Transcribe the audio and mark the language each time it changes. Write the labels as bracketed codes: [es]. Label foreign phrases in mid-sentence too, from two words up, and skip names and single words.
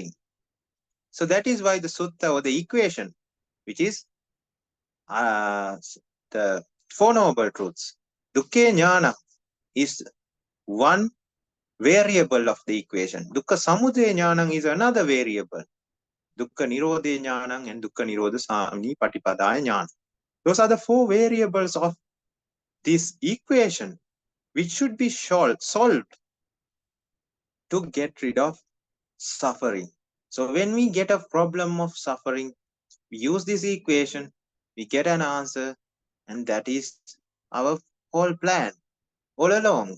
[en] So that is why the sutta or the equation which is the Four Noble Truths. [pi] Dukkha Jnana [en] is one variable of the equation. [pi] Dukkha Samudaya Jnana [en] is another variable. [pi] Dukkha Nirodha Jnana and Dukkha Nirodha Samini Patipadaya Jnana. [en] Those are the four variables of this equation, which should be solved to get rid of suffering. So when we get a problem of suffering, we use this equation, we get an answer, and that is our whole plan all along.